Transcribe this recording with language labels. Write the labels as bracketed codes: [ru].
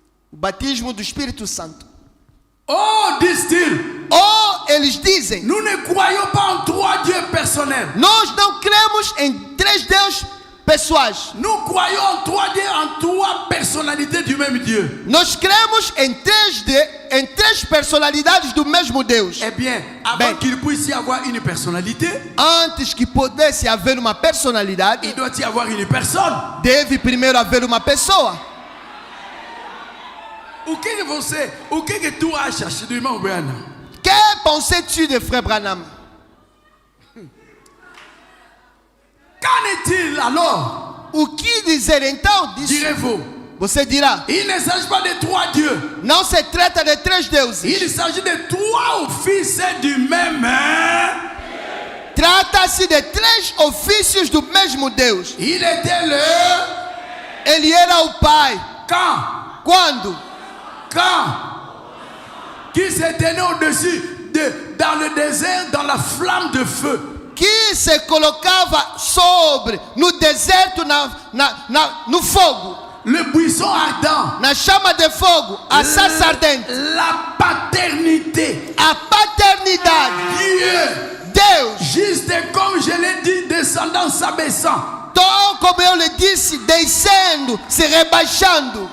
[pt] O batismo do Espírito Santo. [fr] Oh, disent-ils, [pt] Eles dizem, [fr] nous ne croyons pas en trois dieux personnels. [pt] nós não cremos em três deuses pessoais. [fr] Nous croyons en trois dieux, en trois personnalités du même Dieu. [pt] Nós cremos em três personalidades do mesmo Deus. [fr] Eh bien, avant Ben. qu'il puisse y avoir une personnalité, [pt] Antes que pudesse haver uma personalidade, [fr] il doit y avoir une personne. [pt] deve primeiro haver uma pessoa. O que tu achas do irmão Branham? [fr] Que pensais-tu de frère Branham? Qu'en est-il alors? [pt] O que dizer então disso? [fr] Direz-vous, [pt] Você dirá, [fr] il ne s'agit pas de trois dieux. [pt] não se trata de três deuses. [fr] Il s'agit de trois offices du même. [pt] Trata-se de três ofícios do mesmo Deus. [fr] Il était le. [pt] Ele era o Pai. [fr] Quand? [pt] Quando? [fr] Qui se tenait au-dessus, dans le désert, dans la flamme de feu. [pt] Que se colocava sobre, no deserto, no fogo. [fr] Le buisson ardent. [pt] Na chama de fogo, a sarça ardente. [fr] La paternité. [pt] A paternidade. [fr] Dieu. [pt] Deus. [fr] Juste comme je l'ai dit, descendant, s'abaissant. [pt] Então, como eu lhe disse, descendo, se rebaixando.